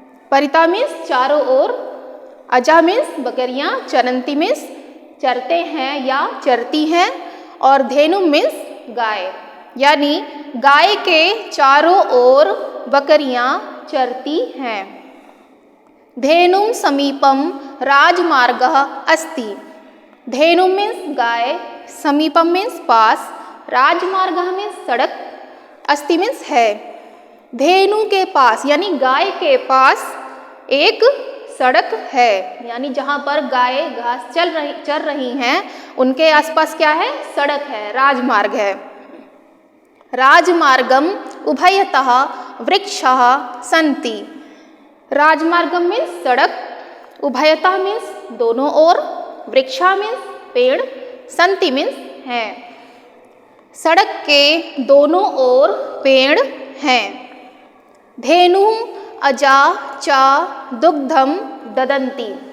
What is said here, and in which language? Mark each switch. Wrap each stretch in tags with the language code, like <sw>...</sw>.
<hi>परिता means चारों ओर, अजः means बकरियां, चरंती means चरते हैं या चरती हैं, और धेनु मीन्स गाय, यानी गाय के चारों ओर बकरियां चरती हैं।</hi> <sa>धेनुं समीपम राजमार्गः अस्ति।</sa> <hi>धेनु मीन्स गाय, समीपम मीन्स पास, राजमार्गः मीन्स सड़क, अस्ति मीन्स है। धेनु के पास यानी गाय के पास एक सड़क है, यानी जहाँ पर गाय घास चर रही हैं उनके आसपास क्या है? सड़क है, राजमार्ग है।</hi> <sa>राजमार्गम उभयतः वृक्षः सन्ति।</sa> <hi>राजमार्गम मीन्स सड़क, उभयतः मीन्स दोनों ओर, वृक्षा मीन्स पेड़, सन्ति मीन्स हैं। सड़क के दोनों ओर पेड़ हैं।</hi> <sa>धेनु अजा च दुग्धम ददन्ति।</sa>